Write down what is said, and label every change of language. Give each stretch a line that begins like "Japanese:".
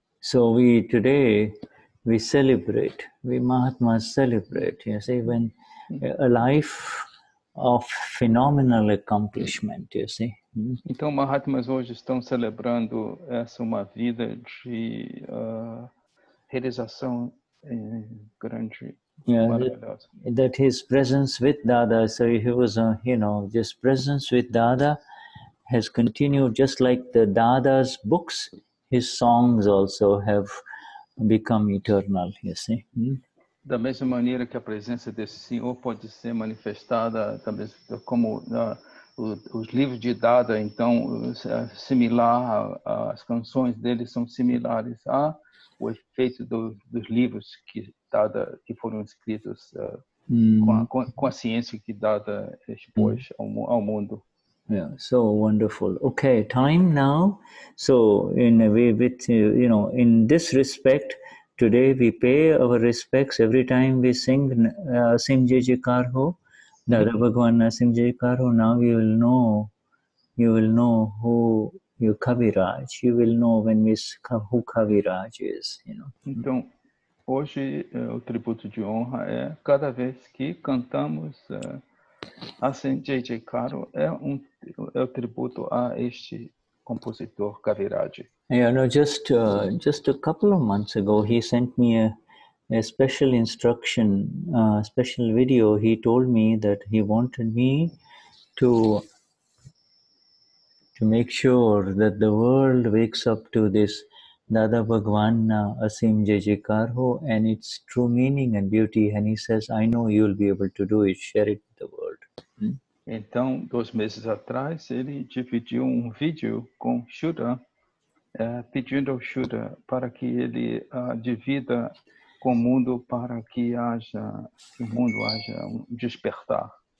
English: So today we celebrate, we Mahatmas celebrate, you see, when a life of phenomenal accomplishment, you see.
Portuguese: Então, Mahatmas hoje estão celebrando uma vida de realização grande, maravilhosa.
English: That his presence with Dada, so he was, you know, just presence with Dada has continued, just like the Dada's books, his songs also have become eternal, you see.
Portuguese: Da mesma maneira que a presença desse senhor pode ser manifestada também como os livros de Dada, então similar, as canções dele são similares ao efeito dos livros que foram escritos com a ciência que Dada expôs ao mundo.
English: Yeah, so wonderful. Okay, time now. So in a way, with you know, in this respect, today we pay our respects every time we sing Sim Jai Jaikar Ho, Dada Bhagwan Sim Jai Jaikar Ho. Now you will know who you Kaviraj. You will know when who Kaviraj is. You know.
Portuguese: Então, hoje o tributo de honra é cada vez que cantamos Assim Jai Jaikar é o tributo a este compositor Kaviraj.
English: Yeah, no, just a couple of months ago, he sent me a special instruction, special video. He told me that he wanted me to make sure that the world wakes up to this Dada Bhagwan Asim Jai Jaikar Ho and its true meaning and beauty. And he says, I know you'll be able to do it. Share it with the world.
Portuguese: Então, 2 meses atrás, ele dividiu vídeo com Shuddha, pedindo ao Shuddha para que ele divida com o mundo para que o mundo haja despertar.